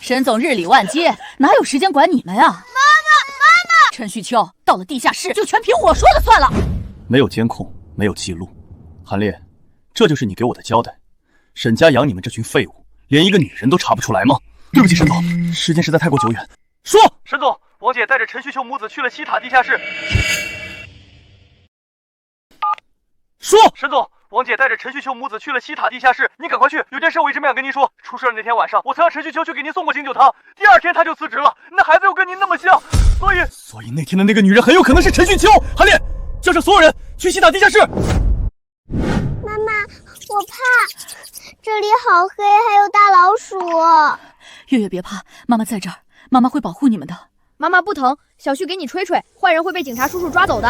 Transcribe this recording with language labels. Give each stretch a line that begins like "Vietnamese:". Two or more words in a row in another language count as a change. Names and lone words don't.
Chinese: 沈總日理萬機，哪有時間管你們啊？媽媽！陳旭秋到了地下室，就全憑我說了算了。沒有監控，沒有記錄，韓烈，這就是你給我的交代。沈家養你們這群廢物，連一個女人都查不出來嗎？對不起，沈總，時間實在太過久遠。說，沈總，王姐帶着陳旭秋母子去了西塔地下室。說，沈總，王姐帶着陳旭秋母子去了西塔地下室，你趕快去，有件事我一直沒想跟您說。出事的那天晚上，我曾讓陳旭秋去給您送過醒酒湯，第2天他就辭職了，那孩子又跟您那麼像，所以那天的那個女人很有可能是陳旭秋。韓烈，叫上所有人去西塔地下室。媽媽，我怕，這裡好黑，還有大老鼠。月月別怕，媽媽在這兒，媽媽會保護你們的。媽媽不疼，小旭給你吹吹，壞人會被警察叔叔抓走的。